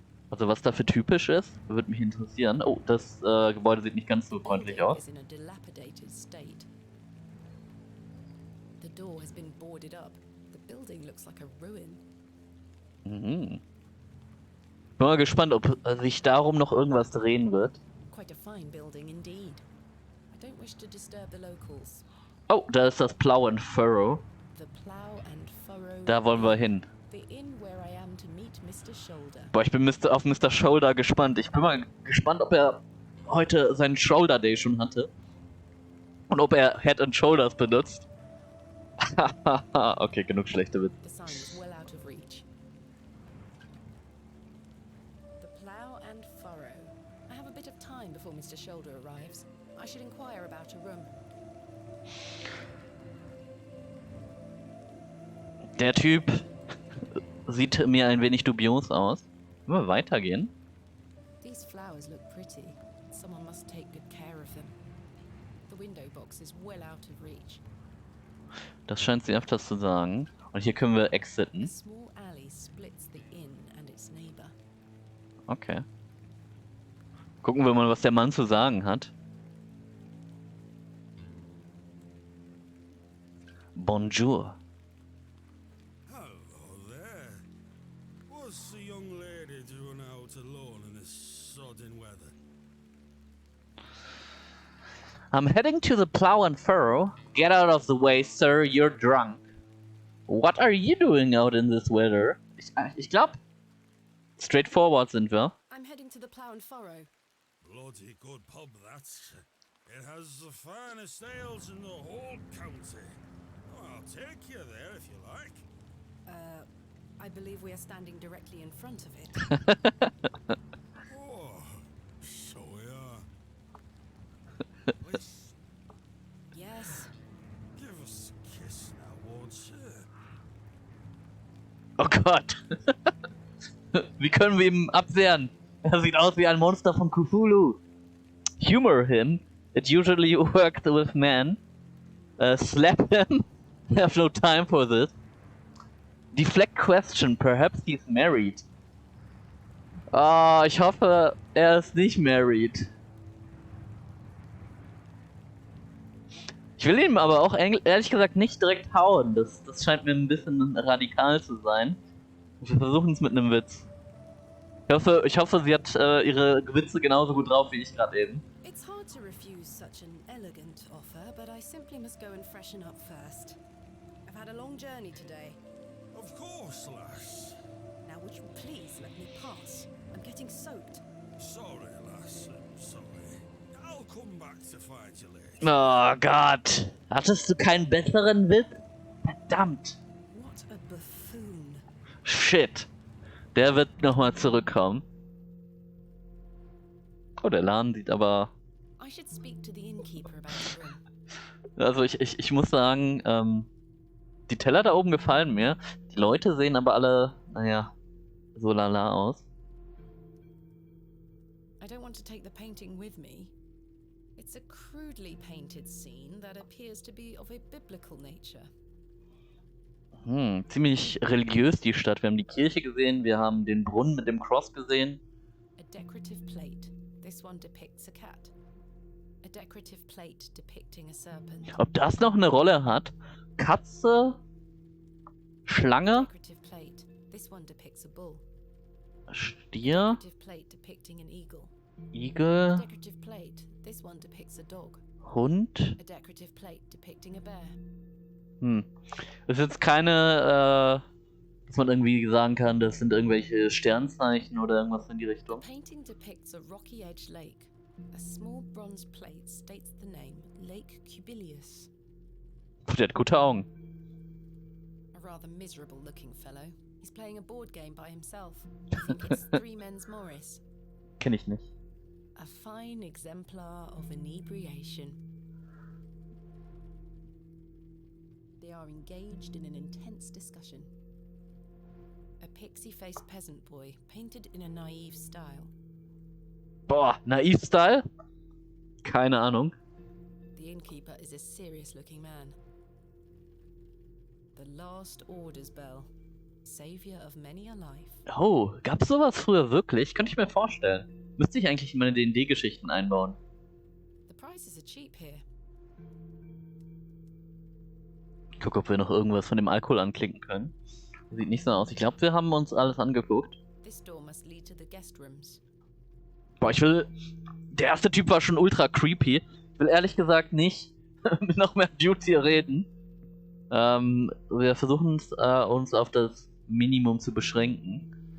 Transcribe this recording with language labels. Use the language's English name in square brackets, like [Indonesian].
[German] Also was dafür typisch ist, würde mich interessieren. Oh, das Gebäude sieht nicht ganz so freundlich [English] Building [German] aus. [English] is in a dilapidated state. The door has been boarded up. The building looks like a ruin. [German] Bin mal gespannt, ob sich darum noch irgendwas drehen wird. [English] Quite a fine building indeed. I don't wish to disturb the locals. [German] Oh, da ist das Plow and Furrow. [English] The Plough and Furrow. [German] Da wollen wir hin. [English] The inn where I am to meet Mr. Shoulder. [German] Boah, ich bin auf Mr. Shoulder gespannt. Ich bin mal gespannt, ob er heute seinen Shoulder Day schon hatte. Und ob er Head and Shoulders benutzt. Okay, genug schlechte Witze. [English] The sign is well out of reach. The Plough Furrow. I have a bit of time before Mr. Shoulder arrives. I should inquire about a room. [German] Der Typ sieht mir ein wenig dubios aus. Wollen wir weitergehen? [English] These flowers look pretty. Someone must take good care of them. The window box is well out of reach. [German] Das scheint sie öfters zu sagen. Und hier können wir [English] A [German] exiten. [English] small alley splits the inn and its neighbor. Okay. [German] Gucken wir mal, was der Mann zu sagen hat. [French] Bonjour. [English] Hello there. What's the young lady doing out alone in this sodden weather? I'm heading to the plow and furrow. Get out of the way, sir, you're drunk. What are you doing out in this weather? [German] Ich glaub, straightforward sind wir. [English] I'm heading to the plough and furrow. Bloody good pub, that. It has the finest ales in the whole county. Oh, I'll take you there if you like. I believe we are standing directly in front of it. Oh, so we are. Please, Yes. give us a kiss now, won't you? [German] Oh Gott. Wie können wir ihn abwehren? Er sieht aus wie ein Monster von Cthullu. [English] Humor him. It usually worked with men. Slap him. I have no time for this. Deflect question. Perhaps he's married. [German] Ah, ich hoffe, er ist nicht married. Ich will ihm aber auch ehrlich gesagt nicht direkt hauen. Das scheint mir ein bisschen radikal zu sein. Wir versuchen es mit einem Witz. Ich hoffe, sie hat ihre Witze genauso gut drauf wie ich gerade eben. [English] It's hard to refuse such an elegant offer, but I simply must go and freshen up first. I've had a long journey today. Of course, lass. Now would you please let me pass? I'm getting soaked. Sorry, lass. I'm sorry. I'll come back to find you later. [German] Oh Gott. Hattest du keinen besseren Witz? Verdammt. [English] What a buffoon. Shit. [German] Der wird nochmal zurückkommen. Oh, der Laden sieht aber... [English] I should speak to the innkeeper about the room. [German] Also ich muss sagen, die Teller da oben gefallen mir. Die Leute sehen aber alle, naja, so lala aus. [English] I don't want to take the painting with me. It's a crudely painted scene that appears to be of a biblical nature. [German] Ziemlich religiös die Stadt. Wir haben die Kirche gesehen, wir haben den Brunnen mit dem Cross gesehen. [English] A decorative plate. This one depicts a cat. A decorative plate depicting a serpent. [German] Ob das noch eine Rolle hat? Katze? Schlange? [English] Decorative plate. This one depicts a bull. [German] Stier? [English] Decorative plate depicting an eagle. [German] Igel? [English] Decorative plate. This one depicts a dog. [German] Hund? [English] A decorative plate depicting a bear. [German] Das ist jetzt keine, dass man irgendwie sagen kann, das sind irgendwelche Sternzeichen oder irgendwas in die Richtung. [English] The painting depicts a rocky edge lake. A small bronze plate states the name Lake Cubilius. [German] Puh, der hat gute Augen. [English] A rather miserable looking fellow. He's playing a board game by himself. I think it's Three Men's Morris. [German] Kenn ich nicht. [English] A fine exemplar of inebriation. They are engaged in an intense discussion. A pixie-faced peasant boy, painted in a naive style. [German] Boah, Naiv-Style? Keine Ahnung. [English] The innkeeper is a serious-looking man. The last orders bell, savior of many a life. [German] Oh, gab's sowas früher wirklich? Könnte ich mir vorstellen. Müsste ich eigentlich in meine D&D-Geschichten einbauen. [English] The prices are cheap here. [German] Ich gucke, ob wir noch irgendwas von dem Alkohol anklicken können. Sieht nicht so aus. Ich glaube, wir haben uns alles angeguckt. [English] This door must lead to the guest rooms. [German] Boah, der erste Typ war schon [English] ultra creepy. [German] Ich will ehrlich gesagt nicht mit noch mehr Duty reden. Wir versuchen uns auf das Minimum zu beschränken.